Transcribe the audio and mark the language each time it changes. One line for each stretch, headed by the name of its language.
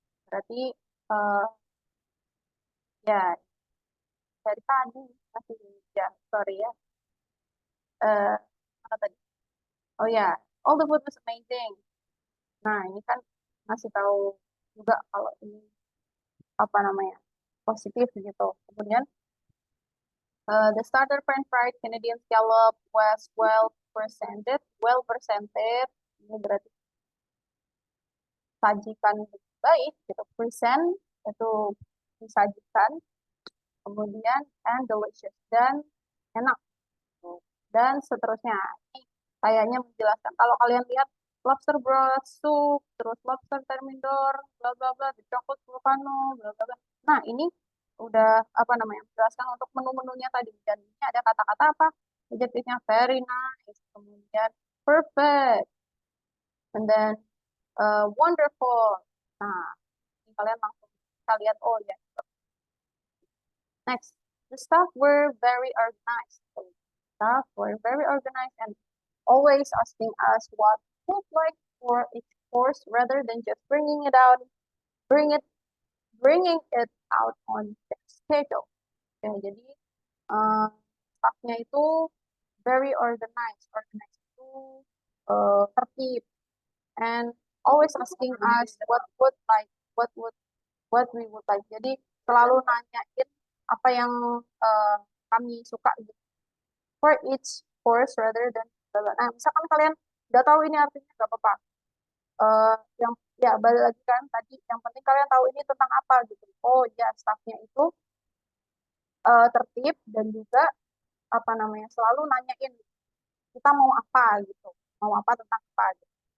Indonesian: Berarti uh, ya dari tadi masih ya sorry ya. Uh, Mana tadi? Oh ya,
English: all the food was amazing.
Indonesian: Nah, ini kan ngasih tahu juga kalau ini apa namanya positif gitu. Kemudian
English: the starter French fried Canadian scallop was well presented.
Indonesian: Well presented ini berarti sajikan baik gitu. Present itu disajikan. Kemudian
English: and delicious
Indonesian: dan enak. Dan seterusnya. Ini kayaknya menjelaskan. Kalau kalian lihat lobster broth soup, terus lobster thermidor, bla bla bla, the chocolate volcano, bla bla bla. Nah, ini udah apa namanya? Menjelaskan untuk menu-menunya tadi. Dan ini ada kata-kata apa? Adjektifnya
English: very nice,
Indonesian: kemudian
English: perfect, and then wonderful.
Indonesian: Nah, ini kalian langsung bisa lihat oh ya.
English: Next, the staff were very organized. So, staff were very organized and always asking us what food like for each course rather than just bring it, bringing it out on the schedule.
Indonesian: Oke, jadi staffnya itu
English: very organized. Organized
Indonesian: itu tertib
English: and always asking us what would what we would like.
Indonesian: Jadi selalu nanyain apa yang uh, kami suka gitu.
English: For each course rather than
Indonesian: nah misalkan kalian udah tahu ini artinya nggak apa-apa. Yang ya balik lagi kan tadi yang penting kalian tahu ini tentang apa gitu. Oh ya staffnya itu tertib dan juga apa namanya selalu nanyain kita mau apa gitu, mau apa tentang apa gitu.